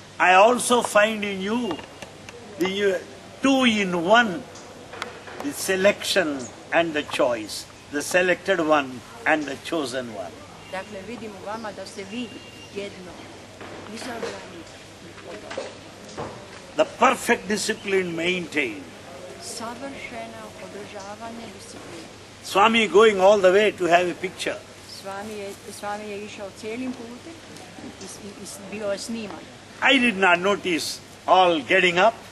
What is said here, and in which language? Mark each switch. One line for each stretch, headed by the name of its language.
English: I also find in you the 2 in 1, the selection and the choice, the selected one and the chosen one.
Croatian: Dakle, vidim u vama da ste vi jedno izabrani i odabrani.
English: The perfect discipline maintained.
Croatian: Savršeno održavanje discipline.
English: Swami going all the way to have a picture.
Croatian: Swami je išao cijelim putem i bio je sniman.
English: I did not notice all getting up.